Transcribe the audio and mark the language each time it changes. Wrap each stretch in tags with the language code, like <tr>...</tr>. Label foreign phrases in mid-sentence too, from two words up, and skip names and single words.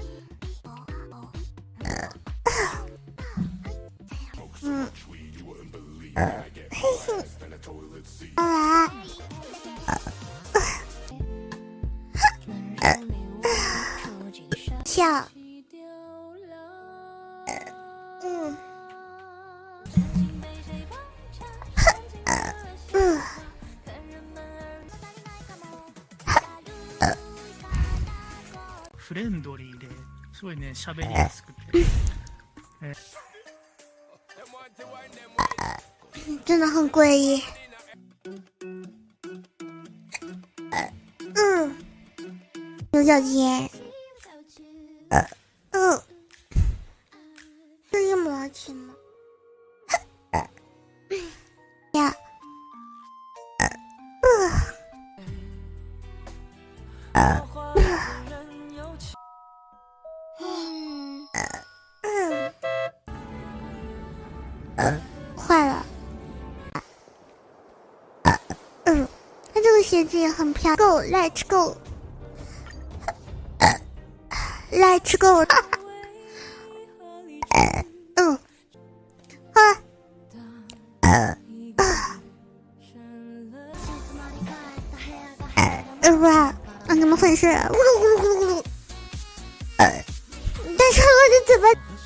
<zh>嘿嘿，笑，</zh> <ja>フレンドリーですごいね喋りやすくて。</ja> <zh>真的很诡异。牛角尖。是一模钱吗？呀。坏了。他这个鞋子也很漂亮。</zh> <en>Go, let's go. Let's go.</en> <zh>你们粉丝咕噜咕噜咕噜咕噜，但是我的嘴巴。</zh>